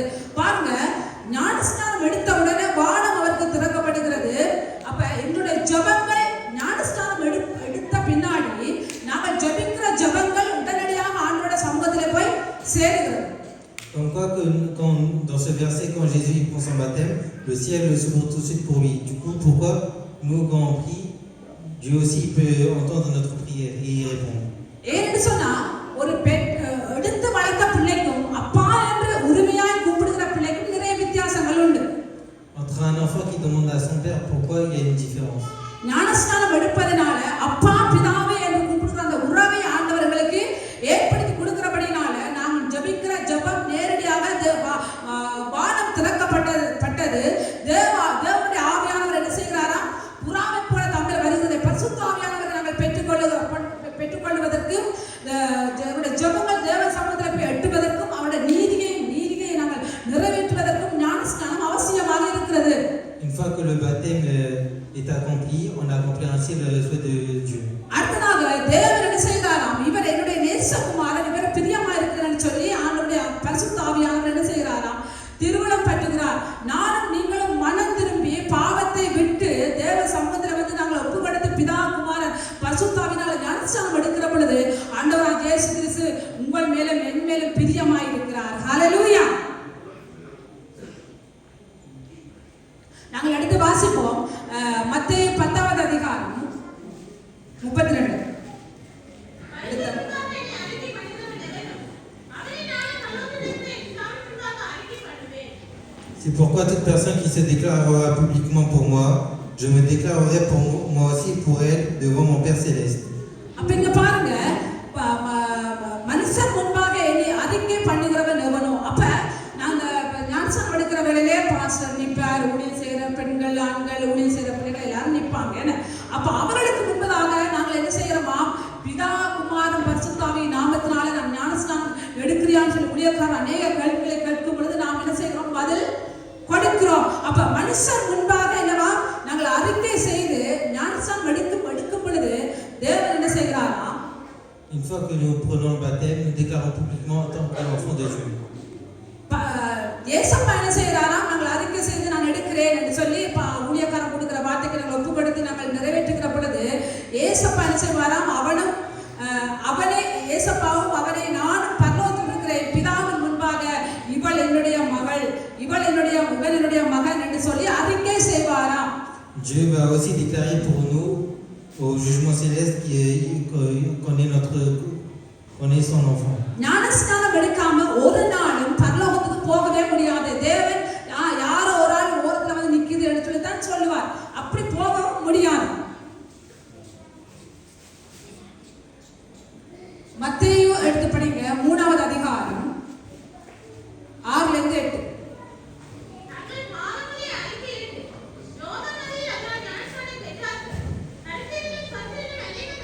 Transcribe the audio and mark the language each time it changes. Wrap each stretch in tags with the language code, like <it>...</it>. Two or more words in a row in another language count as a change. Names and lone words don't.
<ta>பாருங்க, ஞானஸ்நானம் எடுத்த உடனே வானம் அவருக்கு திறக்கப்படுகிறது. அப்ப எங்களுடைய ஜபங்கள் ஞானஸ்நானம் எடுத்த பின்னாடி நாங்கள் ஜபிக்கிற ஜபங்கள் உடனடியாக ஆண்டோட சமூகத்திலே போய் சேருகிறது.</ta> <fr>Comme quoi que dans ce verset, quand Jésus il prend son baptême, le ciel s'ouvre tout de suite pour lui. Du coup, pourquoi nous, quand on prie, Dieu aussi peut entendre notre prière et y répondre.</fr> <ta>ஏன்னு சொன்னா ஒரு எடுத்து வளர்த்த பிள்ளைக்கும் அப்பா என்று உரிமையாய் கூப்பிடுகிற பிள்ளைக்கும் நிறைய வித்தியாசங்கள் உண்டு.</ta> <fr>Entre un enfant qui demande à son père, pourquoi il y a une différence?</fr> <ta>ஞானஸ்நானம் எடுப்பதனால அப்பா பிதாவே என்று கூப்பிடுகிற அந்த உறவை ஆண்டவர்களுக்கு ஏற்படுத்தி கொடுக்கிறபடினால நாங்கள் ஜபிக்கிற ஜபம் நேரடியாக வானம் திறக்கப்பட்டது. தேவனுடைய ஆவியானவர் என்ன செய்கிறாரா, புறாவை போல தம்மில் வருகிறதை பரிசுத்த ஆவியானவரை நாங்கள் பெற்றுக்கொள்வதற்கும் தேவனுடைய ஜபங்கள் தேவ சமூகத்தில் போய் எட்டுவதற்கும் அவருடைய நீதியை நாங்கள் நிறைவேற்றுவதற்கும் ஞானஸ்நானம் அவசியமாக இருக்கிறது.</ta> <fr>Une fois que le baptême est accompli, on accomplit ainsi le souhait de Dieu.</fr> <ta>அடுத்ததாக தேவன் என்ன செய்கிறாராம், இவர் என்னுடைய நேசகுமாரன், இவர் பிரியமா இருக்கிறேன்னு சொல்லி ஆண்டவருடைய பரிசுத்த ஆவியானவர் என்ன செய்கிறாராம், திருவுளம் பற்றுகிறார். நானும் நீங்களும் மனம் திரும்பி பாவத்தை விட்டு தேவ சமூகத்தில் வந்து நாங்கள் ஒப்பு கொடுத்து பிதா குமாரன் பரிசுத்த ஆவியினால் ஞானஸ்நானம் எடுக்கிற பொழுது ஆண்டவராகிய இயேசு கிறிஸ்து உங்கள் மேலும் என் மேலும் பிரியமாய் இருக்கிறார். ஹல்லேலூயா. நாங்கள் அடுத்து வாசிப்போம் மத்தேயு 10வது அதிகாரம் 32.</ta> <fr>C'est pourquoi toute personne qui se déclarera publiquement pour moi, je me déclarerai pour moi aussi pour elle devant mon Père céleste.</fr> <ta>அப்ப இங்க பாருங்க, மனுஷன் முன்பாக என்னை அறிக்கை பண்ணுகிறவன் எவனோ. அப்ப நாங்க ஞானஸ்நானம் எடுக்கிற வேளையிலே பாஸ்டர் நிற்பார், ஊழியம் செய்கிற பெண்கள் ஆண்கள் ஊழியம் செய்கிற பிள்ளைகள் எல்லாரும் நிற்பாங்க. அப்ப அவர்களுக்கு முன்பதாக நாங்கள் என்ன செய்யறோமா, பிதா குமாரன் பரிசுத்த ஆவியின் நாமத்தினால நாம் ஞானஸ்நானம் எடுக்கிறியான்னு சொல்லி ஊழியக்காரர் அநேக கேள்விகளை கேட்கும் பொழுது நாம் என்ன செய்கிறோம், பதில் கொடுக்கிறோம். அப்ப மனுஷன் முன்பாக என்னவா நாங்கள் அறிக்கை செய்து ஞானஸ்நானம் எடுக்கும் பொழுது தேவன் என்ன செய்கிறாரா,</ta> <fr>Une fois que nous prenons le baptême, nous déclarons publiquement en tant qu'enfant de Dieu.</fr> <ta>ஏசப்பா என்ன செய்கிறாரா, நாங்கள் அறிக்கை செய்து நான் எடுக்கிறேன் என்று சொல்லி ஊழியக்காரன் கொடுக்கிற வார்த்தைக்கு நாங்கள் ஒப்பு கொடுத்து நாங்கள் நிறைவேற்றுகிற பொழுது ஏசப்பா என்ன செய்வாராம், அவனே ஏசப்பாவும் அவனை நானும் பரலோகத்தில் இருக்கிற பிதாவின் முன்பாக இவள் என்னுடைய மகள், இவன் என்னுடைய மகன் என்று சொல்லி அறிக்கை செய்வாராம்.</ta> <fr>Dieu va aussi déclarer pour nous au jugement céleste qu'on est son enfant.</fr> <ta>ஞானஸ்நானம் எடுக்காம ஒரு நாளும் பரலோகத்துக்கு போகவே முடியாது. தேவன் யாரோ ஒரு ஆள் ஓரத்துல வந்து நிக்குது என்று சொல்லி தான் சொல்லுவார். அப்படி போகவும் முடியாது. மத்தேயு எடுத்து படிங்க 3வது அதிகாரம் 6லிருந்து 8.</ta> <en>Thank you.</en>